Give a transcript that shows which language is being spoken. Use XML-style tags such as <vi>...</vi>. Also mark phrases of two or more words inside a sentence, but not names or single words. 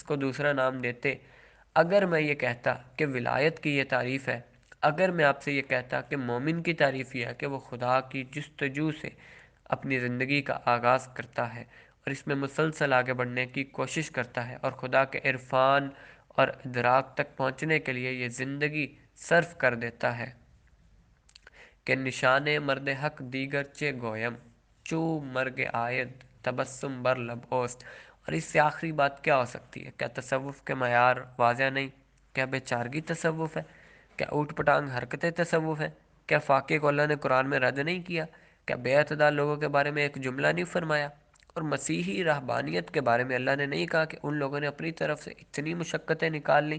<ur>کو دوسرا نام دیتے، اگر میں یہ کہتا کہ ولایت کی یہ تعریف ہے، اگر میں آپ سے یہ کہتا کہ مومن کی تعریف یہ ہے کہ وہ خدا کی جستجو سے اپنی زندگی کا آغاز کرتا ہے اور اس میں مسلسل آگے بڑھنے کی کوشش کرتا ہے اور خدا کے عرفان اور ادراک تک پہنچنے کے لیے یہ زندگی صرف کر دیتا ہے کہ</ur> <fa>نشان مرد حق دیگر چے گویم، چو مرگ آید تبسم بر لب اوست۔</fa> <ur>اور اس سے آخری بات کیا ہو سکتی ہے؟ کیا تصوف کے معیار واضح نہیں؟ کیا بے چارگی تصوف ہے؟ کیا اوٹ پٹانگ حرکتیں تصوف ہے؟ کیا فاقے کو اللہ نے قرآن میں رد نہیں کیا؟ کیا بے اعتدال لوگوں کے بارے میں ایک جملہ نہیں فرمایا؟ اور مسیحی رہبانیت کے بارے میں اللہ نے نہیں کہا کہ ان لوگوں نے اپنی طرف سے اتنی مشقتیں نکال لیں؟</ur>